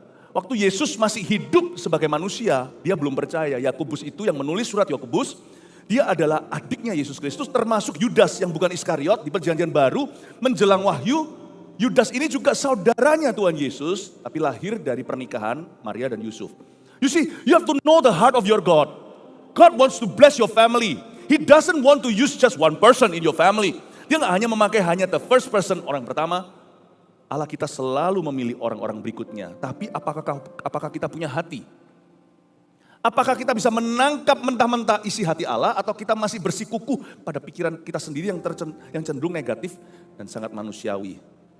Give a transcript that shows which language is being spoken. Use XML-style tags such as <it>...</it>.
<id>Waktu Yesus masih hidup sebagai manusia, dia belum percaya. Yakobus itu yang menulis surat Yakobus, Dia adalah adiknya Yesus Kristus, termasuk Yudas yang bukan Iskariot di Perjanjian Baru menjelang Wahyu. Yudas ini juga saudaranya Tuhan Yesus, tapi lahir dari pernikahan Maria dan Yusuf.</id> <en>You see, you have to know the heart of your God. God wants to bless your family. He doesn't want to use just one person in your family.</en> <id>Dia nggak hanya memakai hanya</id> <en>the first person,</en> <id>orang pertama. Allah kita selalu memilih orang-orang berikutnya. Tapi apakah kita punya hati? Apakah kita bisa menangkap mentah-mentah isi hati Allah atau kita masih bersikukuh pada pikiran kita sendiri yang cenderung negatif dan sangat manusiawi?</id>